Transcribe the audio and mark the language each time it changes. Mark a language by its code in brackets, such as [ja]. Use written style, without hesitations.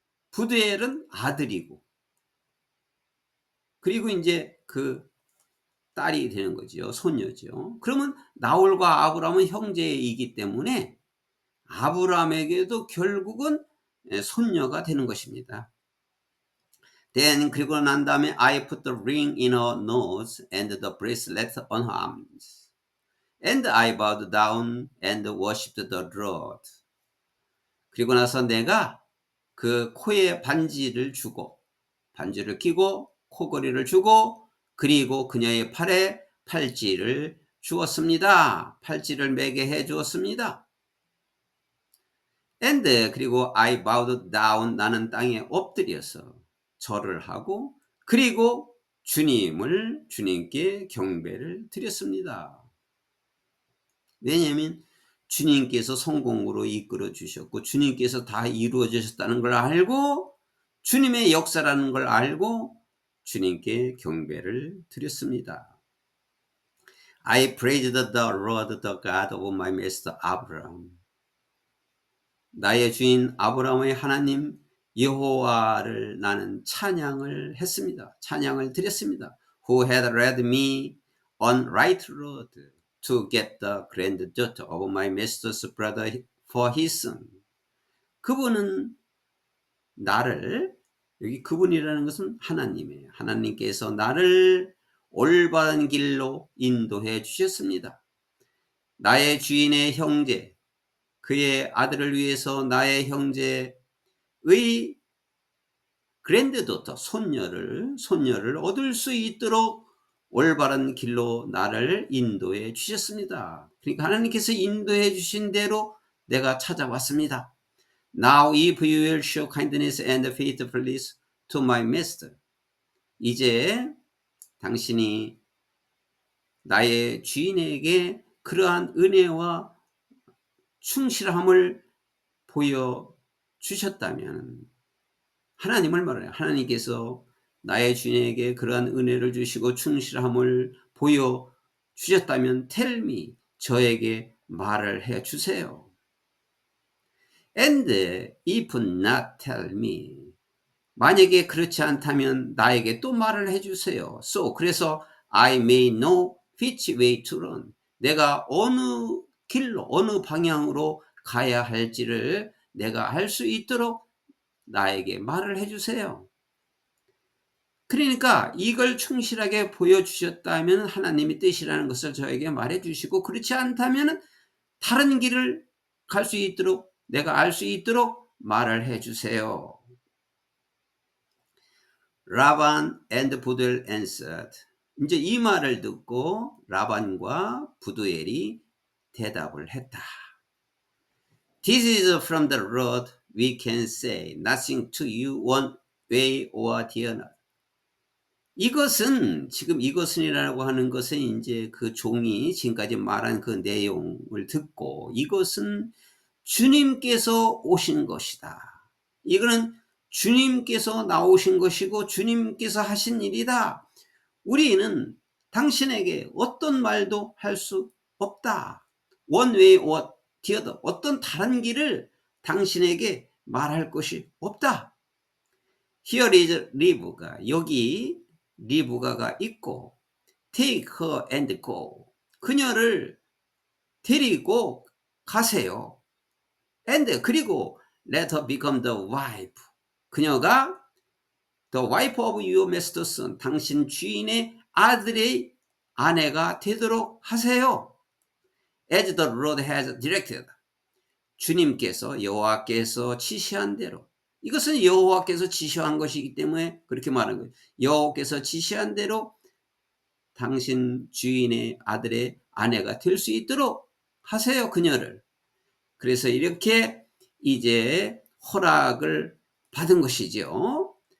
[ko] 부두엘은 아들이고 그리고 이제 그 딸이 되는 거죠. 손녀죠. 그러면 나홀과 아브라함은 형제이기 때문에 아브라함에게도 결국은 손녀가 되는 것입니다. [en] Then [ko] 그리고 난 다음에 [en] I put the ring in her nose and the bracelet on her arms. And I bowed down and worshipped the Lord. [ko] 그리고 나서 내가 그 코에 반지를 주고 반지를 끼고 코걸이를 주고 그리고 그녀의 팔에 팔찌를 주었습니다. 팔찌를 매게 해 주었습니다. And 그리고 [en] I bowed down [ko] 나는 땅에 엎드려서 절을 하고 그리고 주님께 경배를 드렸습니다. 왜냐하면 주님께서 성공으로 이끌어 주셨고 주님께서 다 이루어 주셨다는 걸 알고 주님의 역사라는 걸 알고 주님께 경배를 드렸습니다. [en] I praised the Lord, the God of my master Abraham. [ko] 나의 주인 아브라함의 하나님 여호와를 나는 찬양을 했습니다. 찬양을 드렸습니다. [en] Who had led me on right road to get the granddaughter of my master's brother for his son. [ko] 그분은 나를 여기 그분이라는 것은 하나님이에요. 하나님께서 나를 올바른 길로 인도해 주셨습니다. 나의 주인의 형제 그의 아들을 위해서 나의 형제의 그랜드도터 손녀를 얻을 수 있도록 올바른 길로 나를 인도해 주셨습니다. 그러니까 하나님께서 인도해 주신 대로 내가 찾아왔습니다. [en] Now if you will show kindness and faithfulness to my master. [ko] 이제 당신이 나의 주인에게 그러한 은혜와 충실함을 보여주셨다면 하나님을 말해요. 하나님께서 나의 주인에게 그러한 은혜를 주시고 충실함을 보여주셨다면 [en] tell me, [ko] 저에게 말을 해주세요. [en] And if not tell me, [ko] 만약에 그렇지 않다면 나에게 또 말을 해주세요. [en] So, [ko] 그래서 [en] I may know which way to run. [ko] 내가 어느 길로, 어느 방향으로 가야 할지를 내가 알 수 있도록 나에게 말을 해주세요. 그러니까 이걸 충실하게 보여주셨다면 하나님의 뜻이라는 것을 저에게 말해주시고 그렇지 않다면 다른 길을 갈 수 있도록 내가 알 수 있도록 말을 해주세요. 라반 and 부두엘 answered. 이제 이 말을 듣고 라반과 부두엘이 대답을 했다. [en] This is from the Lord. We can say nothing to you one way or the other. [ko] 이것은이라고 하는 것은 이제 그 종이 지금까지 말한 그 내용을 듣고 이것은 주님께서 오신 것이다. 이거는 주님께서 나오신 것이고 주님께서 하신 일이다. 우리는 당신에게 어떤 말도 할 수 없다. [en] One way or the other. [ko] 어떤 다른 길을 당신에게 말할 것이 없다. [en] Here is 리브가, [ko] 여기 리브가가 있고, [en] take her and go. [ko] 그녀를 데리고 가세요. [en] And [ko] 그리고 [en] let her become the wife. [ko] 그녀가 [en] the wife of your master's son. [ko] 당신 주인의 아들의 아내가 되도록 하세요. [en] As the Lord has directed. [ko] 주님께서, 여호와께서 지시한 대로. 이것은 여호와께서 지시한 것이기 때문에 그렇게 말하는 거예요. 여호와께서 지시한 대로 당신 주인의 아들의 아내가 될 수 있도록 하세요, 그녀를. 그래서 이렇게 이제 허락을 받은 것이죠.